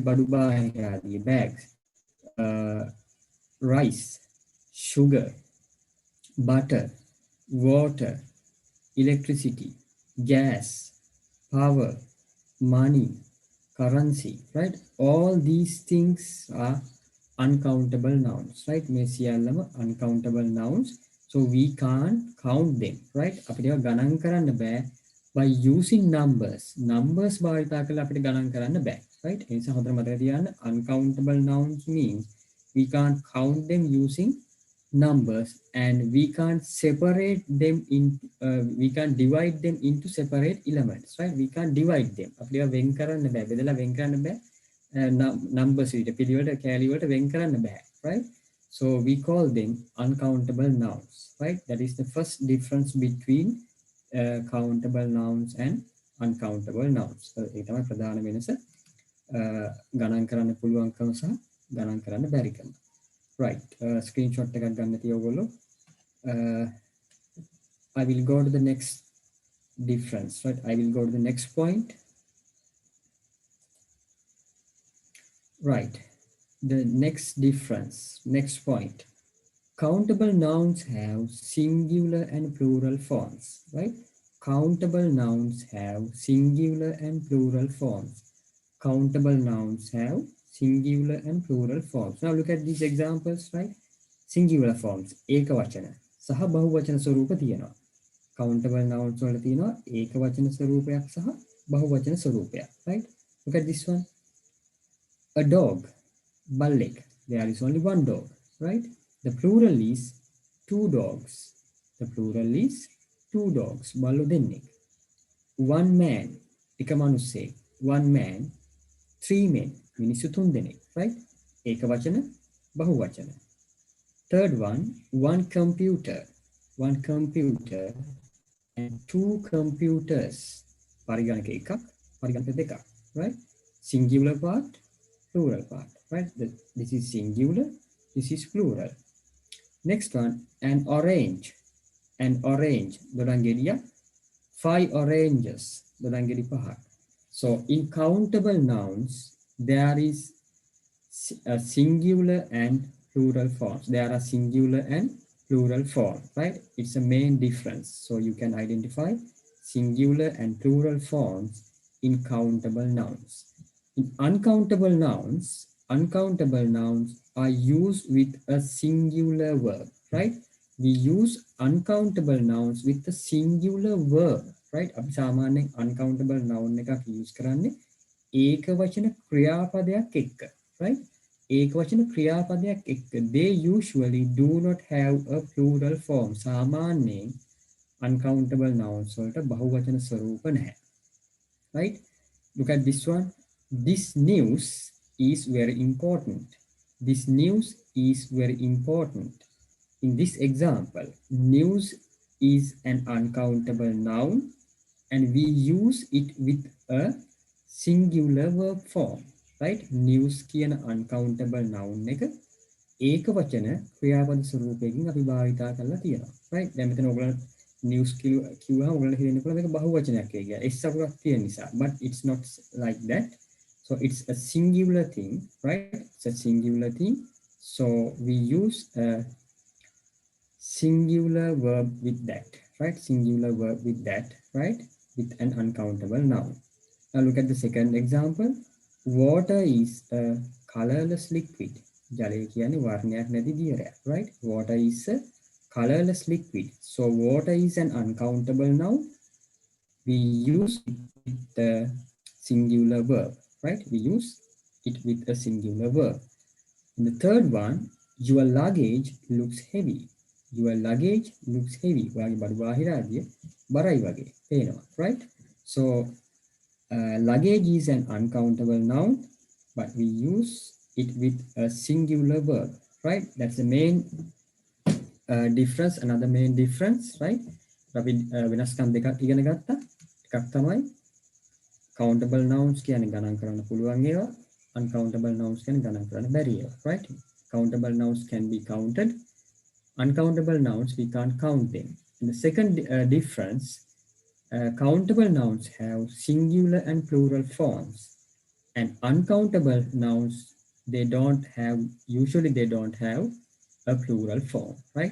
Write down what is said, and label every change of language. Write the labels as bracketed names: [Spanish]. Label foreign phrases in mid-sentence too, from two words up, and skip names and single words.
[English] Badubahiradi, bags, rice, sugar, butter, water, electricity, gas, power, money, currency, right? All these things are uncountable nouns, right? [Sinhala] මේ සියල්ලම [English] uncountable nouns. So we can't count them, right? [Sinhala] අපිට ඒවා ගණන් කරන්න බෑ [English] by using numbers. Numbers [Sinhala] භාවිතා කරලා අපිට ගණන් කරන්න බෑ, [English] right? [Sinhala] ඒ නිසා හොඳට මතක තියාගන්න [English] uncountable nouns means we can't count them using numbers, and we can't separate them in we can't divide them into separate elements, right? We can't divide them. [Sinhala] අපිට වෙන් කරන්න බෑ, බෙදලා වෙන් කරන්න බෑ. Numbers විදිහට පිළිවෙලට කැලි වලට වෙන් කරන්න බෑ, [English] right? So we call them uncountable nouns, right? That is the first difference between countable nouns and uncountable nouns. [Sinhala] ඒ තමයි ප්‍රධාන වෙනස. ගණන් කරන්න පුළුවන්කම සහ ගණන් කරන්න බැරිකම. Right, screenshot එකක් ගන්න තිය ඔයගොල්ලෝ. [English] I will go to the next difference, right? I will go to the next point. Right, the next difference, next point. Countable nouns have singular and plural forms, right? Countable nouns have singular and plural forms. Countable nouns have singular and plural forms. Now look at these examples, right? Singular forms, [Sinhala] ekavachana සහ බහුවචන ස්වරූප තියෙනවා. [English] Countable nouns [Sinhala] වල තියෙනවා ඒකවචන ස්වරූපයක් සහ බහුවචන ස්වරූපයක්, [English] right? Look at this one. A dog, බල්ලෙක්. There is only one dog, right? The plural is two dogs. The plural is two dogs. [Sinhala] බල්ලෝ දෙන්නෙක්. [English] One man, [Sinhala] එක මිනිස්සෙක්. [English] One man, three men, [Sinhala] මිනිස්සු තුන් දෙනෙක්, right? ඒකවචන බහුවචන. [English] Third one, one computer. One computer and two computers. [Sinhala] පරිගණක එකක්, පරිගණක දෙකක්, [English] right? Singular part, plural part, right? This is singular, this is plural. Next one, an orange. An orange, දොඩංගෙඩිය. Five oranges, [Sinhala] දොඩංගෙඩි පහක්. [English] So in countable nouns, there is a singular and plural forms. There are singular and plural form, right? It's a main difference. So you can identify singular and plural forms in countable nouns. In uncountable nouns are used with a singular verb, right? We use uncountable nouns with a singular verb, right? [Sinhala] අපි සාමාන්‍යයෙන් [English] uncountable noun [Sinhala] එකක් use කරන්නේ ඒකවචන ක්‍රියාපදයක් එක්ක, right? ඒකවචන ක්‍රියාපදයක් එක්ක. [English] They usually do not have a plural form. [Sinhala] සාමාන්‍යයෙන් [English] uncountable nouns [Sinhala] වලට බහුවචන ස්වරූප නැහැ, [English] right? Look at this one. This news is very important. This news is very important. In this example, news is an uncountable noun and we use it with a singular verb form, right? [Sinhala] News කියන [English] uncountable noun [Sinhala] එක ඒකවචන ක්‍රියාපද ස්වරූපයකින් අපි භාවිතා කරලා තියෙනවා, right? දැන් මෙතන ඔයගොල්ලෝ news කිව්වම ඔයගොල්ලෝ හිතෙන්න පුළුවන් මේක බහුවචනයක් කියලා. S අකුරක් තියෙන නිසා. [English] But it's not like that. So it's a singular thing, right? It's a singular thing. So we use a singular verb with that, right? Singular verb with that, right? With an uncountable noun. Now look at the second example. Water is a colorless liquid. [Sinhala] ජලය කියන්නේ වර්ණයක් නැති දියරයක්, [English] right? Water is a colorless liquid. So water is an uncountable noun. We use it with the singular verb, right? We use it with a singular verb. And the third one, your luggage looks heavy. Your luggage looks heavy. [Sinhala] ඔයාගේ බඩු බාහිරාදිය බරයි වගේ පේනවා, [English] right? So luggage is an uncountable noun, but we use it with a singular verb, right? That's the main difference. Another main difference, right? [Sinhala] අපි වෙනස්කම් දෙකක් ඉගෙන ගත්තා. එකක් තමයි [English] countable nouns [Sinhala] කියන්නේ ගණන් කරන්න පුළුවන් ඒවා. [English] Uncountable nouns [Sinhala] කියන්නේ ගණන් කරන්න බැරි ඒවා. [English] Right? Countable nouns can be counted. Uncountable nouns, we can't count them. And the second difference, countable nouns have singular and plural forms. And uncountable nouns, usually they don't have a plural form, right?